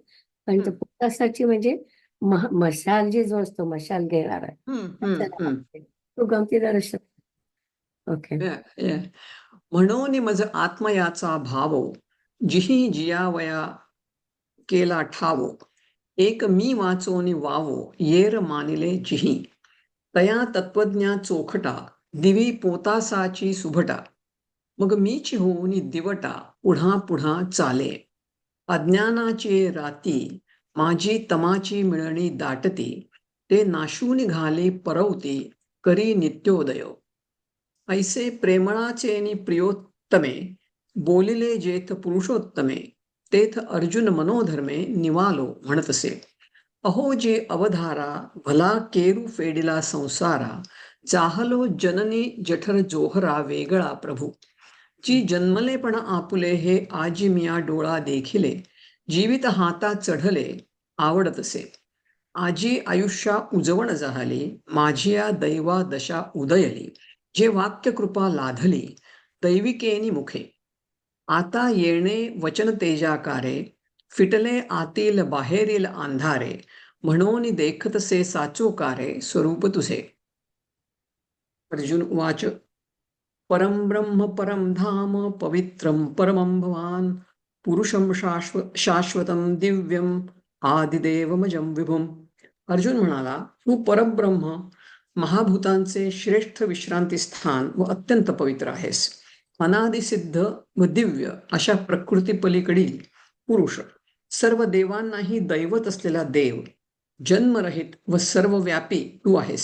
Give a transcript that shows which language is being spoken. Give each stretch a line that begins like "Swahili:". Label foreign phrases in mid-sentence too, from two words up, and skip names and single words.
Marathi: पण तो पोतासाची म्हणजे मशाल जे जो असतो, मशाल घेणारा, तो गमतीदार शब्द. ओके. म्हणून मज आत्मयाचा भावो, जिही जियावया केला ठावो. एक मी वाचोनी वावो, येर मानिले जिही. तया तत्वज्ञा चोखटा, दिवी पोतासाची सुभटा. मग मीची होऊनी दिवटा, पुढा पुढा चाले. अज्ञानाची राती माझी तमाची मिळणी दाटती, ते नाशून घाले परवती, करी नित्योदय. ऐसे प्रेमळाचेनी प्रियोत्तमे, बोलिले जेथ पुरुषोत्तमे, तेथ अर्जुन मनोधर्मे निवालो म्हणतसे. अहो जे अवधारा, भला केरू फेडिला संसारा, चाहलो जननी जठर जोहरा वेगळा प्रभू. जी जन्मलेपण आपुले हे आजी मिया डोळा देखिले, जीवित हाता चढले आवडतसे. आजी आयुष्या उजवण झाली, माझिया दैवा दशा उदयली, जे वाक्य कृपा लाधली दैविकेनी मुखे. आता येणे वचन तेजाकारे, फिटले आतील बाहेरील अंधारे, म्हणून देखतसे साचोकारे स्वरूप तुझे.
Sanskrit: अर्जुन उवाच. परम ब्रह्म परम धाम पवित्रम परमं भवान, पुरुषम शाश्वतं दिव्यम आदिदेवमजं विभुम.
Marathi: अर्जुन म्हणाला, तू परब्रह्म, महाभूतांचे श्रेष्ठ विश्रांती स्थान व अत्यंत पवित्र आहेस. अनादिसिद्ध व दिव्य अशा प्रकृती पलीकडील पुरुष, सर्व देवांनाही दैवत असलेला देव, जन्मरहित व सर्वव्यापी तू आहेस.